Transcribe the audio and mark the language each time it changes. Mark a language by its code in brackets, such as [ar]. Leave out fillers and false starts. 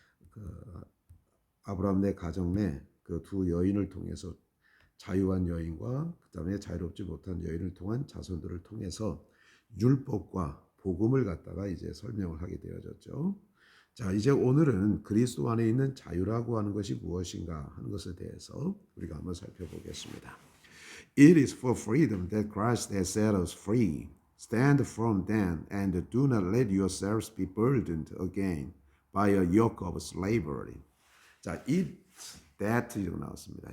[ko] 그 아브라함 내 가정 내 그 두 여인을 통해서 자유한 여인과 그다음에 자유롭지 못한 여인을 통한 자손들을 통해서 율법과 복음을 갖다가 이제 설명을 하게 되어졌죠. 자, 이제 오늘은 그리스도 안에 있는 자유라고 하는 것이 무엇인가 하는 것에 대해서 우리가 한번 살펴보겠습니다. [en] It is for freedom that Christ has set us free. Stand firm then, and do not let yourselves be burdened again by a yoke of slavery. [ko] 자, it, that 이렇게 나왔습니다.